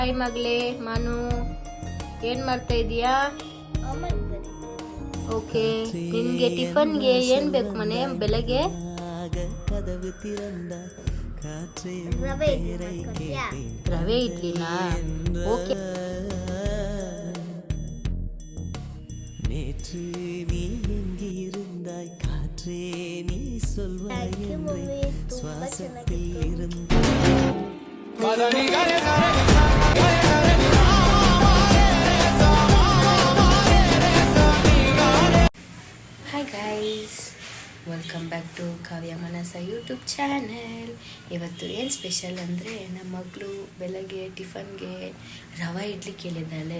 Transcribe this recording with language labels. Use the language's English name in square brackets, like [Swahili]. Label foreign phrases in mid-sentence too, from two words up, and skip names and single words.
[Kannada] ಹಾಯ್ ಮಗಳೇ ಮಾನು, ಏನು ಮಾಡ್ತಾ ಇದೀಯಾ? ಓಕೆ, ನಿಮಗೆ ಟಿಫನ್ಗೆ ಏನು ಬೇಕು ಮನೆ ಬೆಳಗ್ಗೆ? ರವೆ ಇಡ್ಲಿನಾ? ಓಕೆ. [Tamil] நேற்று நீ எங்கிருந்தாய் காற்றே நீ சொல்வாய் என்று சுவாசத்தில் இருந்து [English] Hi guys, welcome back to Kavya Manasa YouTube channel. [Kannada] ಇವತ್ತು ಏನು ಸ್ಪೆಷಲ್ ಅಂದರೆ ನಮ್ಮ ಮಗಳು ಬೆಳಗ್ಗೆ ಟಿಫನ್ಗೆ ರವೆ ಇಡ್ಲಿ ಕೇಳಿದ್ದಾಳೆ.